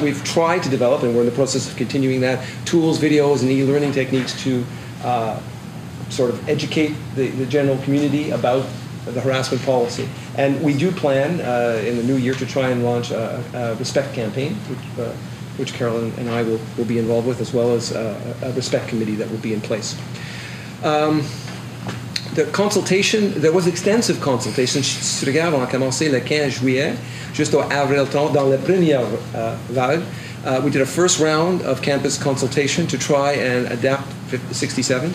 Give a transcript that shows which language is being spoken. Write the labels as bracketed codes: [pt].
[en] We've tried to develop, and we're in the process of continuing that, tools, videos, and e-learning techniques to sort of educate the general community about the harassment policy. And we do plan in the new year to try and launch a respect campaign, which Carolyn and I will be involved with, as well as a respect committee that will be in place. The consultation, there was extensive consultation. [fr] Si tu regardes, on a commencé le 15 juillet, jusqu'au avril 30, dans la première vague. [en] We did a first round of campus consultation to try and adapt 67.